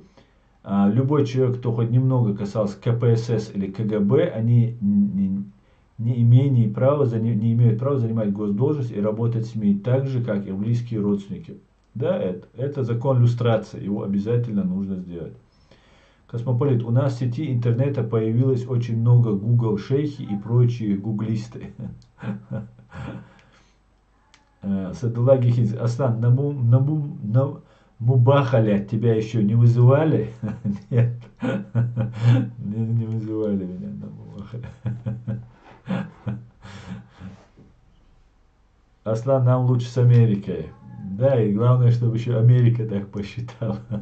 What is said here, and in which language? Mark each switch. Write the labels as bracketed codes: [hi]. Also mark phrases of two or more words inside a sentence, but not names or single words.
[ru] Любой человек, кто хоть немного касался КПСС или КГБ, они не имеют права занимать госдолжность и работать в СМИ, так же, как и близкие родственники. Да, это закон люстрации, его обязательно нужно сделать. Космополит, у нас в сети интернета появилось очень много Google шейхи и прочие гуглисты. Садулlah Гехиз, Аслан, на Мубахаля тебя еще не вызывали? Нет, не вызывали меня на Мубахаля. Аслан, нам лучше с Америкой. Да, и главное, чтобы еще Америка так посчитала.